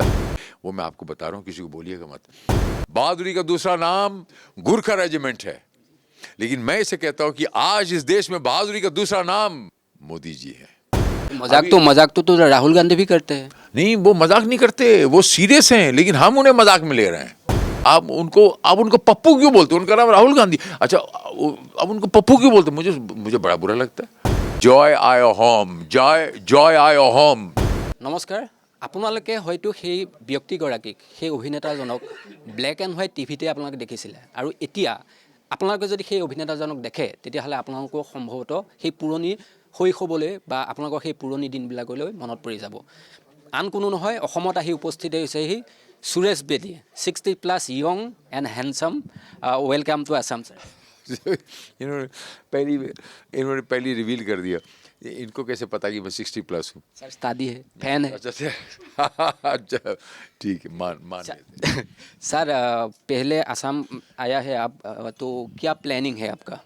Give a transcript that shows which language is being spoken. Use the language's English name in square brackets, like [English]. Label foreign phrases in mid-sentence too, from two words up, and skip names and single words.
[Hindi] वो मैं आपको बता रहा हूँ, किसी को बोलिएगा मत। बहादुरी का दूसरा नाम गुरखा रेजिमेंट है, लेकिन मैं इसे कहता हूँ कि आज इस देश में बहादुरी का दूसरा नाम मोदी जी है। मजाक तो राहुल गांधी भी करते हैं। नहीं, वो मजाक नहीं करते, वो सीरियस हैं, लेकिन हम उन्हें मजाक में ले रहे हैं। आप उनको पप्पू क्यों बोलते हो? उनका नाम राहुल गांधी। अच्छा, अब उनको पप्पू क्यों बोलते? मुझे बड़ा बुरा लगता है। जॉय आय होम, जॉय आय होम। [Assamese] নমস্কাৰ, আপোনালোকে হয়তো সেই ব্যক্তিগৰাকীক, সেই অভিনেতাজনক [English] black and white [Assamese] টিভিতে আপোনালোকে দেখিছিলে, আৰু এতিয়া আপোনালোকে যদি সেই অভিনেতাজনক দেখে তেতিয়াহ'লে আপোনালোকৰ সম্ভৱতঃ সেই পুৰণি শৈশৱলৈ বা আপোনালোকৰ সেই পুৰণি দিনবিলাকলৈ মনত পৰি যাব। আন কোনো নহয়, অসমত আহি উপস্থিত হৈছেহি সুৰেশ বেদী, 60+ [English] young and handsome. welcome to Assam sir. [Hindi] इन्होंने पहली रिवील कर दिया। इनको कैसे पता कि मैं 60+ हूँ? सर शादी है, फैन है। अच्छा, ठीक है, मान लेते हैं। सर पहले असम आया है आप, तो क्या प्लानिंग है आपका?